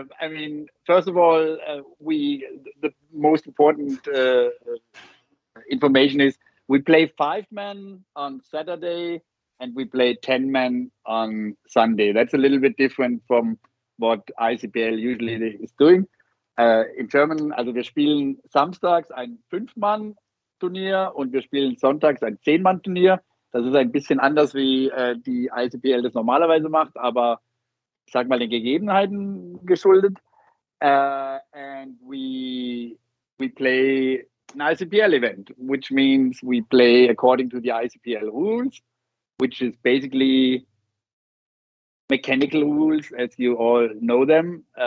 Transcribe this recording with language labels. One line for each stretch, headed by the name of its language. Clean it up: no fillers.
English: I mean, first of all, the most important information is we play 5-man on Saturday and we play 10-man on Sunday. That's a little bit different from what ICPL usually is doing. In German,
German: also wir spielen samstags ein 5-Mann-Turnier und wir spielen sonntags ein 10-Mann-Turnier. Das ist ein bisschen anders, wie die ICPL das normalerweise macht, aber ich sag mal den Gegebenheiten geschuldet.
English: And we play an ICPL event, which means we play according to the ICPL rules, which is basically mechanical rules, as you all know them.